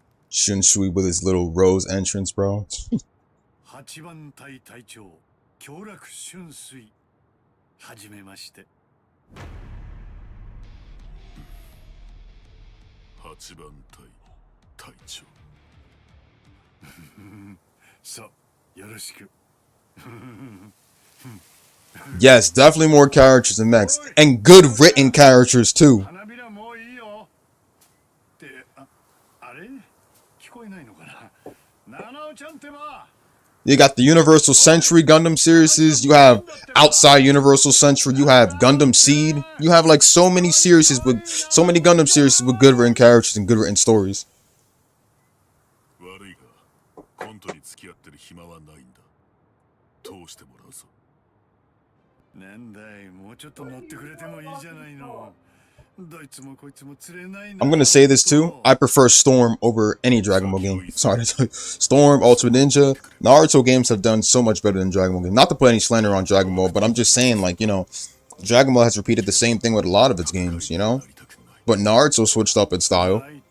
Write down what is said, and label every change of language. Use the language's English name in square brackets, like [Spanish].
[English] Shunsui with his little rose entrance, bro. [Japanese] 8番隊隊長京楽春水はじめまして8番隊隊長そうよろしく [English] Yes, definitely more characters than Max, and good written characters too. [Japanese] 花びらもういいよってあれ聞こえないのかな七尾ちゃんってば [English] You got the Universal Century Gundam series. You have outside Universal Century. You have Gundam Seed. You have like so many series with so many Gundam series with good written characters and good written stories. [Japanese] 悪いがコントに付き合ってる暇はないんだ通してもらうぞなんだいもうちょっと乗ってくれてもいいじゃないの [English] I'm gonna say this too. I prefer Storm over any Dragon Ball game. Sorry to tell you. Storm, Ultimate Ninja, Naruto games have done so much better than Dragon Ball games. Not to put any slander on Dragon Ball, but I'm just saying, like, you know, Dragon Ball has repeated the same thing with a lot of its games, you know? But Naruto switched up its style.